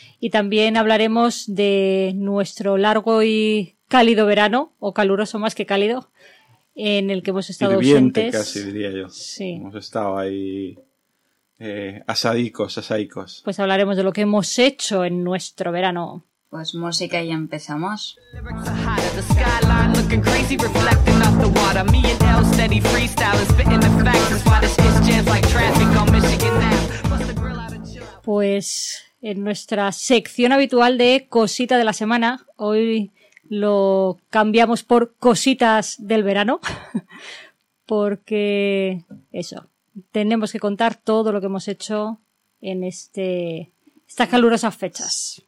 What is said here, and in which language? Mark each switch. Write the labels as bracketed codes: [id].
[es] Y también hablaremos de nuestro largo y cálido verano, o caluroso más que cálido, en el que hemos estado hirviente, ausentes. Casi, diría yo. Sí. Hemos estado ahí asaicos. Pues hablaremos de lo que hemos hecho en nuestro verano. Pues música y empezamos. [en] The skyline looking crazy, reflecting off the water. Me and L steady freestyling, spitting the facts. That's why this is jams like traffic on Michigan Ave. [es] Pues en nuestra sección habitual de cosita de la semana, hoy lo cambiamos por cositas del verano, porque eso, tenemos que contar todo lo que hemos hecho en estas calurosas fechas.